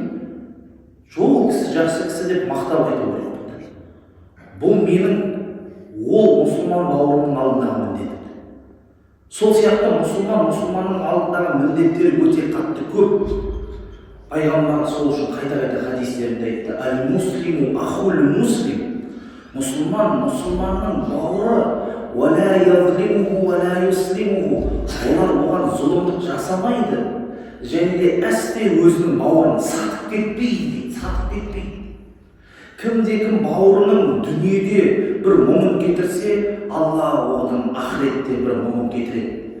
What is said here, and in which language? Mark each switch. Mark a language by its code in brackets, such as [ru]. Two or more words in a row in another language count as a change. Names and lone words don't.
[kk] Жоқ, ол кісі жақсы кісі деп мақтау айту керек. Бұл менің ол мұсылман бауырымның алдындағы міндеті. Сол сияқты мұсылманның алдындағы міндеттері өте қатты көп. Пайғамбар сол үшін қайта-қайта хадистерінде айтты: [ar] «المسلم أخو المسلم». [kk] Мұсылманның бауыры, [ar] «ولا يظلمه، ولا يسلمه». [kk] Олар оған зұлымдық жасамайды, және де әсте өзінің бауырын сатып кетпейді, сатып кетпейді. Кімде-кім бауырының дүниеде бір мұңын кетірсе, Алла оның ақыретте бір мұңын кетіреді.